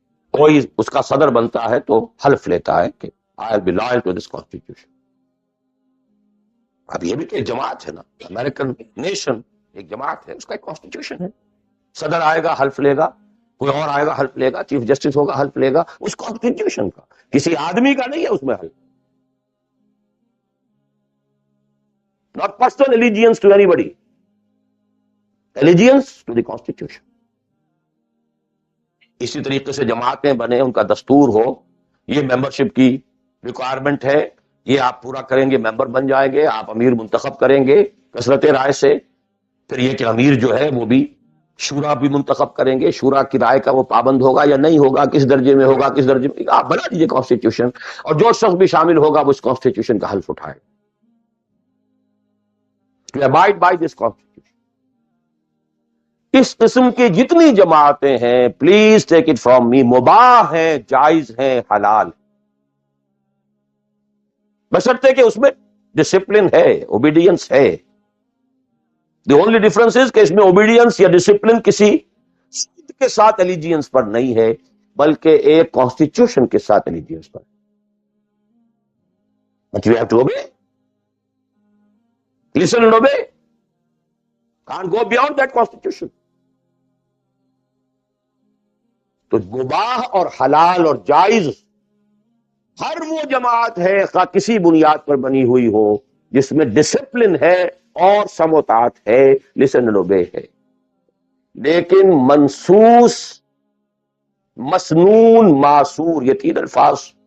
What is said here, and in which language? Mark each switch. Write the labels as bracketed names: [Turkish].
[Urdu] کوئی اس کا صدر بنتا ہے تو حلف لیتا ہے کہ [English] I will be loyal to this constitution. [Urdu] اب یہ بھی کہ ایک جماعت ہے نا، امریکن نیشن ایک جماعت ہے، اس کا ایک کانسٹیٹیوشن ہے۔ صدر آئے گا حلف لے گا، کوئی اور آئے گا حلف لے گا، چیف جسٹس ہوگا حلف لے گا، اس کانسٹیٹیوشن کا، کسی آدمی کا نہیں ہے اس میں حلف۔ [English] Not personal allegiance to anybody. Allegiance to the Constitution. [Urdu] اسی طریقے سے جماعتیں بنے، ان کا دستور ہو، یہ ممبرشپ کی ریکوائرمنٹ ہے، یہ آپ پورا کریں گے ممبر بن جائیں گے، آپ امیر منتخب کریں گے کثرت رائے سے، پھر یہ کہ امیر جو ہے وہ بھی شورا بھی منتخب کریں گے، شورا کی رائے کا وہ پابند ہوگا یا نہیں ہوگا، کس درجے میں ہوگا، کس درجے میں، آپ بنا دیجیے کانسٹیٹیوشن، اور جو شخص بھی شامل ہوگا وہ اس کانسٹیٹیوشن کا حلف اٹھائے۔ [English] To abide by this constitution. [Urdu] اس قسم کی جتنی جماعتیں ہیں، [English] please take it from me, [Urdu] مباح ہیں، جائز ہیں، حلال، بشرطے کہ اس میں ڈسپلن ہے، اوبیڈینس ہے۔ [English] the only difference is [Urdu] کہ اس میں اوبیڈینس یا ڈسپلن کسی کے ساتھ ایلیجینس پر نہیں ہے، بلکہ ایک کانسٹیٹیوشن کے ساتھ ایلیجینس پر. [English] But you have to obey. Listen and obey. Can't go beyond that constitution. [Urdu] تو مباح اور حلال اور جائز ہر وہ جماعت ہے خواہ کسی بنیاد پر بنی ہوئی ہو جس میں ڈسپلن ہے اور سم و طاعت ہے، [English] listen and obey [Urdu] ہے. لیکن منسوس، مسنون، معصور، یہ تین الفاظ.